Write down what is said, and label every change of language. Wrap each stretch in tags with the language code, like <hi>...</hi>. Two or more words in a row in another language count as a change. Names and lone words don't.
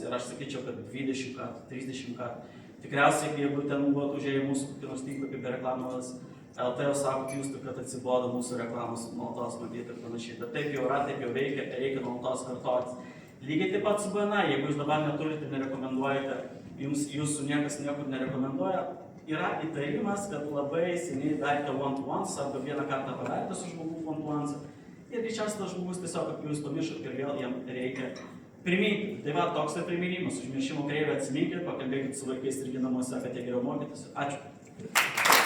<lt>Ir aš sakyčiau, kad 20 kartų, 30 kartų. Tikriausiai, jeigu ten buvo užėję mūsų kokį nors tinklapį be reklamos, LT sako Justui, kad atsibodo mūsų reklamos nuolatos matyti ir panašiai. Bet taip jau yra, taip jau veikia, reikia nuolatos kartotis. Lygiai taip pat su BNA, jeigu jūs dabar neturite, nerekomenduojate, jūsų niekas niekur nerekomenduoja, yra įtarimas, kad labai seniai darėte one-to-ones arba vieną kartą padarėte su žmogu one-to-ones. Ir greičiausiai tas žmogus tiesiog, kad jūs pamiršot ir vėl jam reikia priminti. Tai va, toks tai priminimas, užmiršimo kreivę atsiminkit, pakalbėkit su vaikais irgi namuose, kad jie geriau mokytųsi. Ačiū.</lt>